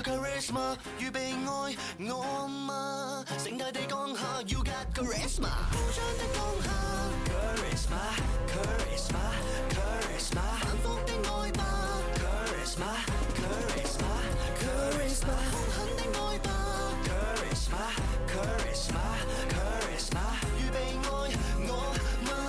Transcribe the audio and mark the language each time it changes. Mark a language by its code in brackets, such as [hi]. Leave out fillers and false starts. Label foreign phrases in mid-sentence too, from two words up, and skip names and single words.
[zh] Charisma，預備愛我嗎？盛大地降下 ， [en] You got charisma， [zh] 高漲的當下 ， [en] charisma charisma charisma， [zh] 反覆的愛吧 ， [en] charisma charisma charisma， [zh] 兇狠的愛吧 ， [en] charisma charisma charisma， [zh] 預備愛我嗎？